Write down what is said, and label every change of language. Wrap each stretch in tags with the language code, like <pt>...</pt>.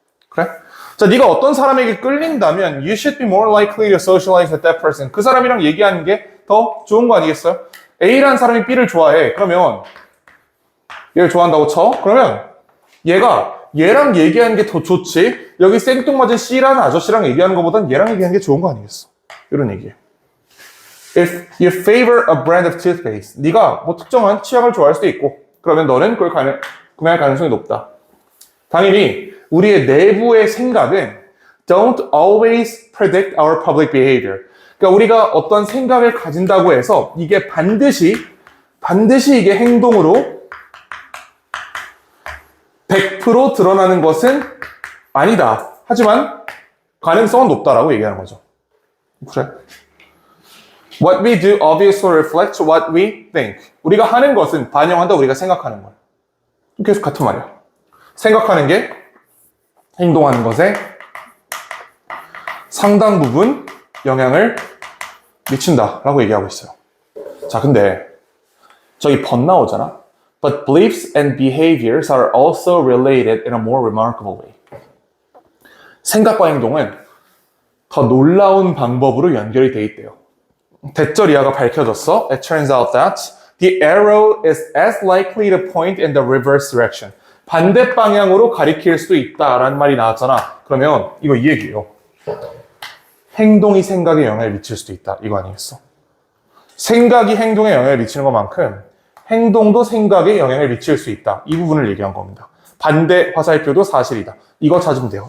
<ko>그래? 자, 네가 어떤 사람에게 끌린다면</ko> <en>you should be more likely to socialize with that person.</en> <ko>그 사람이랑 얘기하는 게 더 좋은 거 아니겠어요? A라는 사람이 B를 좋아해. 그러면 얘를 좋아한다고 쳐? 그러면 얘가 얘랑 얘기하는 게 더 좋지 여기 생뚱맞은 C라는 아저씨랑 얘기하는 것보단 얘랑 얘기하는 게 좋은 거 아니겠어? 이런 얘기예요.</ko> <en>If you favor a brand of toothpaste,</en> <ko>네가 뭐 특정한 치약을 좋아할 수도 있고 그러면 너는 그걸 구매할 가능성이 높다. 당연히 우리의 내부의 생각은</ko> <en>don't always predict our public behavior.</en> <ko>그러니까 우리가 어떤 생각을 가진다고 해서 이게 반드시 이게 행동으로 100% 드러나는 것은 아니다. 하지만 가능성은 높다라고 얘기하는 거죠. 그래?</ko> <en>What we do obviously reflects what we think.</en> <ko>우리가 하는 것은 반영한다 우리가 생각하는 걸. 계속 같은 말이야. 생각하는 게 행동하는 것에 상당 부분 영향을 미친다라고 얘기하고 있어요. 자, 근데 저기 but 나오잖아.</ko> <en>But beliefs and behaviors are also related in a more remarkable way.</en> <ko>생각과 행동은 더 놀라운 방법으로 연결이 돼 있대요. 대절이하가 밝혀졌어.</ko> <en>It turns out that the arrow is as likely to point in the reverse direction.</en> <ko>반대 방향으로 가리킬 수도 있다라는 말이 나왔잖아. 그러면 이거 이 얘기예요. 행동이 생각에 영향을 미칠 수도 있다. 이거 아니겠어? 생각이 행동에 영향을 미치는 것만큼 행동도 생각에 영향을 미칠 수 있다. 이 부분을 얘기한 겁니다. 반대 화살표도 사실이다. 이거 찾으면 돼요.</ko>